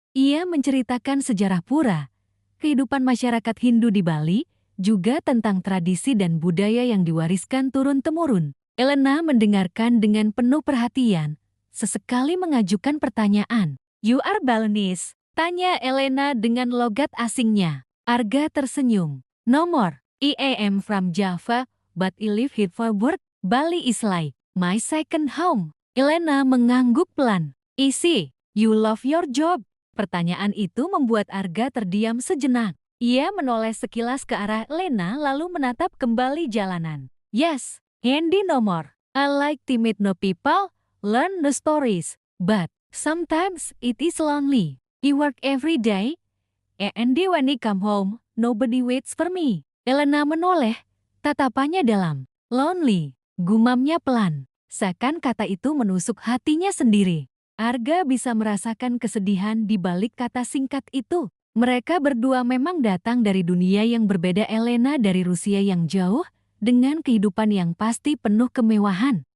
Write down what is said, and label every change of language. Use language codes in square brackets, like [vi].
[id] Ia menceritakan sejarah pura, kehidupan masyarakat Hindu di Bali, juga tentang tradisi dan budaya yang diwariskan turun-temurun. Elena mendengarkan dengan penuh perhatian, sesekali mengajukan pertanyaan. [en] You are Balinese? [id] Tanya Elena dengan logat asingnya. [en] Arga [id] tersenyum. [en] No more. I am from Java, but I live here for work. Bali is like my second home. Elena [id] mengangguk pelan. [en] I see, you love your job. [id] Pertanyaan itu membuat Arga terdiam sejenak. Ia menoleh sekilas ke arah Elena lalu menatap kembali jalanan. [en] Yes, Handy no more. I like to meet new people, learn new stories, but sometimes it is lonely. I work every day, and when I come home, nobody waits for me. [id] Elena menoleh, tatapannya dalam. [en] Lonely, [id] gumamnya pelan. Seakan kata itu menusuk hatinya sendiri. Arga bisa merasakan kesedihan di balik kata singkat itu. Mereka berdua memang datang dari dunia yang berbeda. Elena dari Rusia yang jauh, dengan kehidupan yang pasti penuh kemewahan.